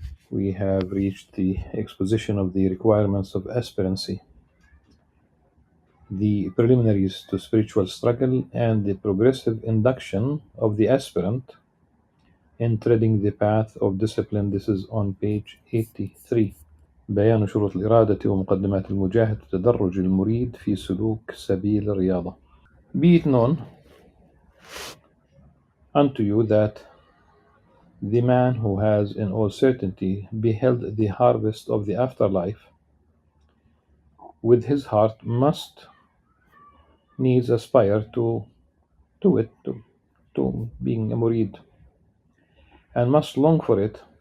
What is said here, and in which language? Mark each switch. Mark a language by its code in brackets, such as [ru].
[en] We have reached the exposition of the requirements of aspirancy, the preliminaries to spiritual struggle, and the progressive induction of the aspirant in treading the path of discipline. This is on page 83. [ar] بيان شروط الإرادة ومقدمات المجاهد وتدرج المريد في سلوك سبيل الرياضة. [en] Be it known unto you that the man who has in all certainty beheld the harvest of the afterlife with his heart must needs aspire to it, to being a murid, and must long for it